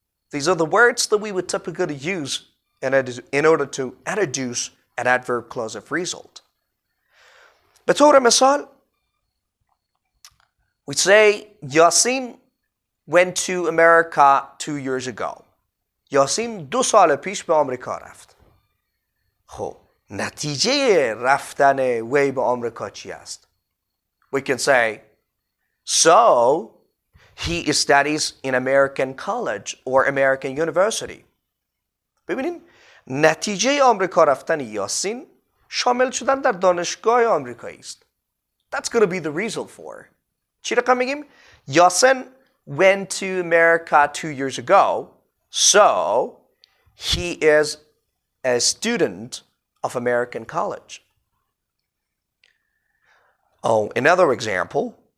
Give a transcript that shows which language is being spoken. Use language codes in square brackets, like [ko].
[en] These are the words that we would typically use in order to introduce an adverb clause of result. [fa] به طور مثال, [en] we say Yasin went to America 2 years ago. [fa] یاسین 2 سال پیش به آمریکا رفت. خب نتیجه رفتن وی به آمریکا چی است؟ [en] We can say, so he studies in American college or American university. [fa] ببینین نتیجه آمریکا رفتن یاسین شامل شدن در دانشگاه آمریکایی است. [en] That's going to be the result for. [fa] چی رقم میگیم؟ [en] Yasin went to America 2 years ago, so he is a student of American college. Oh, another example.